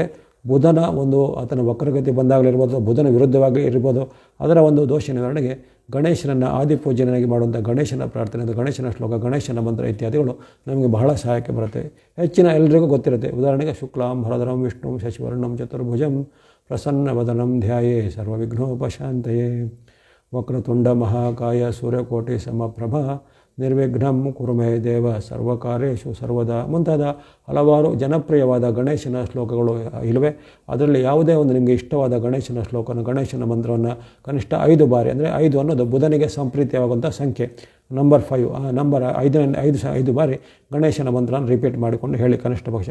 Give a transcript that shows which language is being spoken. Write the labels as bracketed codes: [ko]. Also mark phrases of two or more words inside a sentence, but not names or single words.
[kn] ಬುಧನ ಒಂದು ಆತನ ವಕ್ರಗತಿ ಬಂದಾಗಲಿರ್ಬೋದು, ಬುಧನ ವಿರುದ್ಧವಾಗಿ ಇರ್ಬೋದು, ಅದರ ಒಂದು ದೋಷ ನಿವಾರಣೆಗೆ ಗಣೇಶನನ್ನು ಆದಿಪೂಜನೆಯಾಗಿ ಮಾಡುವಂಥ ಗಣೇಶನ ಪ್ರಾರ್ಥನೆ, ಗಣೇಶನ ಶ್ಲೋಕ, ಗಣೇಶನ ಮಂತ್ರ ಇತ್ಯಾದಿಗಳು ನಮಗೆ ಬಹಳ ಸಹಾಯಕ್ಕೆ ಬರುತ್ತೆ. ಹೆಚ್ಚಿನ ಎಲ್ಲರಿಗೂ ಗೊತ್ತಿರುತ್ತೆ. ಉದಾಹರಣೆಗೆ [sa] ಶುಕ್ಲಾಂ ಭರಧರಂ ವಿಷ್ಣು ಶಶಿವರ್ಣಂ ಚತುರ್ಭುಜಂ ಪ್ರಸನ್ನವದನಂ ಧ್ಯಾಯೇ ಸರ್ವವಿಘ್ನೋಪಶಾಂತಯೇ ವಕ್ರತುಂಡ ಮಹಾಕಾಯ ಸೂರ್ಯಕೋಟಿ ಸಮಪ್ರಭಾ ನಿರ್ವಿಘ್ನಂ ಕುರು ಮೇ ದೇವ ಸರ್ವಕಾರ್ಯೇಷು ಸರ್ವದಾ [kn] ಮುಂತಾದ ಹಲವಾರು ಜನಪ್ರಿಯವಾದ ಗಣೇಶನ ಶ್ಲೋಕಗಳು ಇಲ್ಲವೆ. ಅದರಲ್ಲಿ ಯಾವುದೇ ಒಂದು ನಿಮಗೆ ಇಷ್ಟವಾದ ಗಣೇಶನ ಶ್ಲೋಕನ ಗಣೇಶನ ಮಂತ್ರವನ್ನು ಕನಿಷ್ಠ 5 ಬಾರಿ, ಅಂದರೆ 5 ಅನ್ನೋದು ಬುಧನಿಗೆ ಸಂಪ್ರೀತಿಯಾಗುವಂಥ ಸಂಖ್ಯೆ, ನಂಬರ್ 5, ಆ ನಂಬರ್ 5 ಬಾರಿ ಗಣೇಶನ ಮಂತ್ರನ ರಿಪೀಟ್ ಮಾಡಿಕೊಂಡು ಹೇಳಿ ಕನಿಷ್ಠ ಪಕ್ಷ.